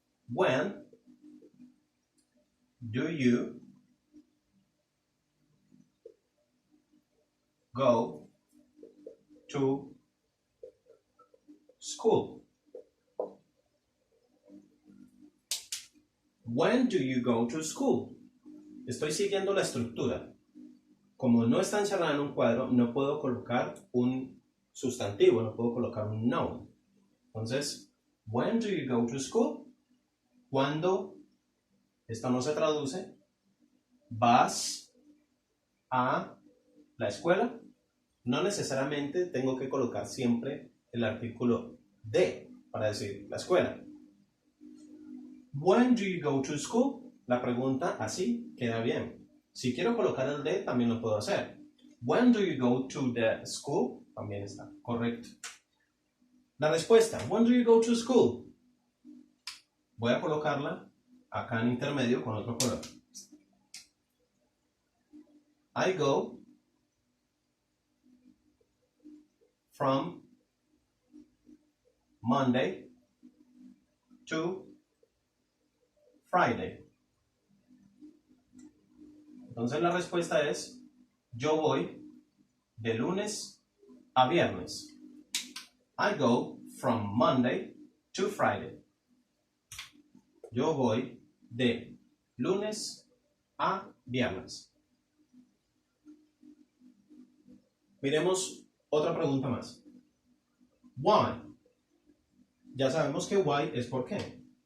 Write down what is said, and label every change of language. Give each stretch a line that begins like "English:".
English: When do you go to school? When do you go to school?
Spanish: Estoy siguiendo la estructura. Como no está encerrada en un cuadro, no puedo colocar un sustantivo, no puedo colocar un noun.
English: Entonces, when do you go to school?
Spanish: Cuando, esto no se traduce, vas a la escuela. No necesariamente tengo que colocar siempre el artículo de para decir la escuela.
English: When do you go to school?
Spanish: La pregunta así queda bien. Si quiero colocar el de, también lo puedo hacer.
English: When do you go to the school?
Spanish: También está correcto. La respuesta,
English: when do you go to school?
Spanish: Voy a colocarla acá en intermedio con otro color.
English: I go from Monday to Friday.
Spanish: Entonces la respuesta es, yo voy de lunes a viernes.
English: I go from Monday to Friday.
Spanish: Yo voy de lunes a viernes. Miremos otra pregunta más. Why? Ya sabemos que why es por qué.